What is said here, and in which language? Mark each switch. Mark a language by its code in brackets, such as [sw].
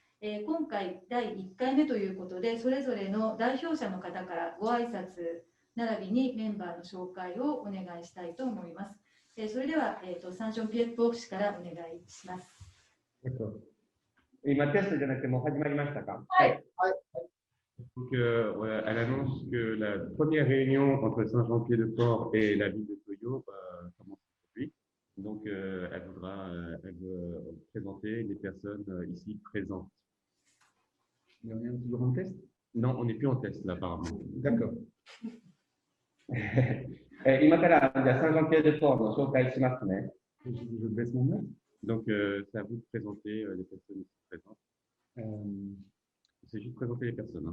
[ja] 今回第1回目ということで、それぞれの代表者の方からご挨拶並びにメンバーの紹介をお願いしたいと思います。それでは、サンジョンピエールポー市からお願いします。今テストじゃなくてもう始まりましたか？はい。 [fr] Donc, elle annonce que la première réunion entre Saint-Jean-Pied-de-Port et la ville de Toyo commence aujourd'hui. Donc, elle veut présenter les personnes ici présentes. Et on est toujours en test? Non, on n'est plus en test là, apparemment. D'accord. [ja] 今からじゃあサンジョンピエールポーの紹介しますね。 [fr] Je baisse mon nom. Donc, c'est à vous de présenter les personnes ici présentes. C'est juste présenter les personnes. Hein.